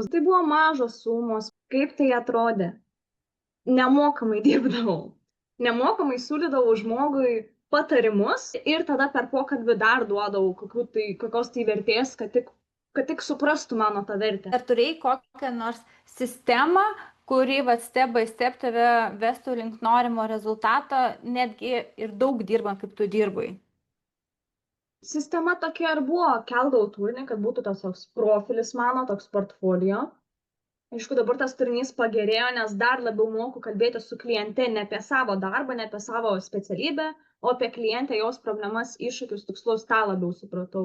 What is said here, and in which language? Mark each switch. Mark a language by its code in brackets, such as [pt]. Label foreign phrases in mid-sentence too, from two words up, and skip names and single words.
[lt] Tai buvo mažos sumos. Kaip tai atrodė? Nemokamai dirbdavau. Nemokamai siūlydavau žmogui patarimus ir tada per pokalbį dar duodavau kokios tai vertės, kad tik suprastų mano tą vertę. Ar turėjai kokią nors sistemą, kuri [en] step by step [lt] tave vestų link norimo rezultato, netgi ir daug dirbant, kaip tu dirbai? Sistema tokia ir buvo. Keldavau turinį, kad būtų toks profilis mano, toks portfolio. Aišku, dabar tas turinys pagerėjo, nes dar labiau moku kalbėti su kliente ne apie savo darbą, ne apie savo specialybę, o apie klientę, jos problemas, iššūkius, tikslus, tą labiau supratau.